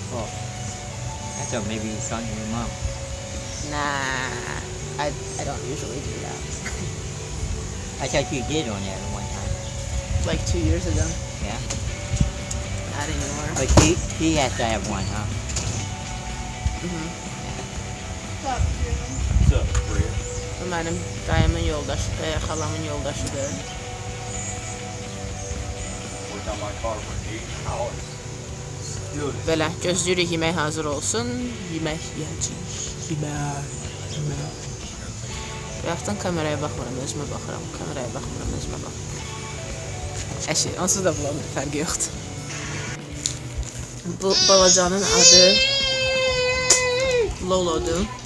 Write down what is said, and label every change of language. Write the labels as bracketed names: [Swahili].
[English] Oh, I thought maybe you were talking to your mom. Nah, I don't usually do that. I thought you did on there one time. Like 2 years ago. Yeah. Not anymore. But she has to have one, huh? What's up, Bria? [Azerbaijani] Bu mənim dayımın yoldaşıdır, xalamın yoldaşıdır. [English] Worked on my car for 8 hours. Still this. [Azerbaijani] Belə, gözləyirik yemək hazır olsun. Yemək yiyəcəyik. Yemək. Bayaqdan kameraya baxmıram, özümə baxıram. Kameraya baxmıram, özümə baxıram. Əşi, onsuz da bulanır, fərqi yoxdur. Bu balacanın adı Lolo'dur.